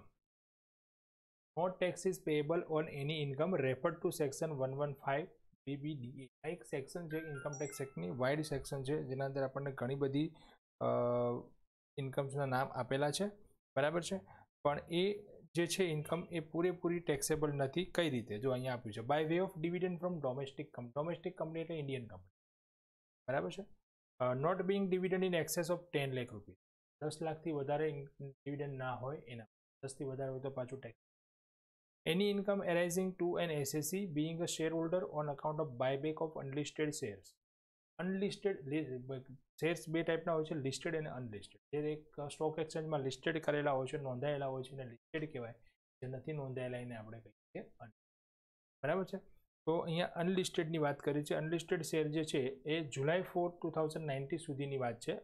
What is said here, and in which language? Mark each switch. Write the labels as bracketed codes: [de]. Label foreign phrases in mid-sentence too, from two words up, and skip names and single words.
[en] No tax is payable on any income referred to section 115 BBDA. [gu] આ એક સેક્શન છે [en] Income Tax Actની, wide section [gu] છે જેના અંદર આપણને ઘણી બધી ઇન્કમ્સના નામ આપેલા છે, બરાબર છે. પણ એ જે છે ઇન્કમ એ પૂરેપૂરી ટેક્સેબલ નથી. કઈ રીતે? જો અહીંયા આપ્યું છે [en] by way of dividend from domestic company. domestic company [gu] એટલે [en] Indian company, [gu] બરાબર છે. [en] not being dividend in excess of 10 lakh rupees, [gu] 10 લાખથી વધારે ડિવિડન્ડ ના હોય એના, 10થી વધારે હોય તો પાછું ટેક્સ. [en] Any income arising to an SSE being a shareholder on account of buyback of unlisted shares. Unlisted shares [gu] બે ટાઈપના હોય છે, લિસ્ટેડ અને અનલિસ્ટેડ. જે એક [en] stock exchangeમાં [gu] લિસ્ટેડ કરેલા હોય છે, નોંધાયેલા હોય છે, અને લિસ્ટેડ કહેવાય. જે નથી નોંધાયેલા એને આપણે કહીએ છીએ બરાબર છે. તો અહીંયા અનલિસ્ટેડની વાત કરી છે. [en] unlisted share [gu] જે છે એ જુલાઈ 4, 2019 સુધીની વાત છે.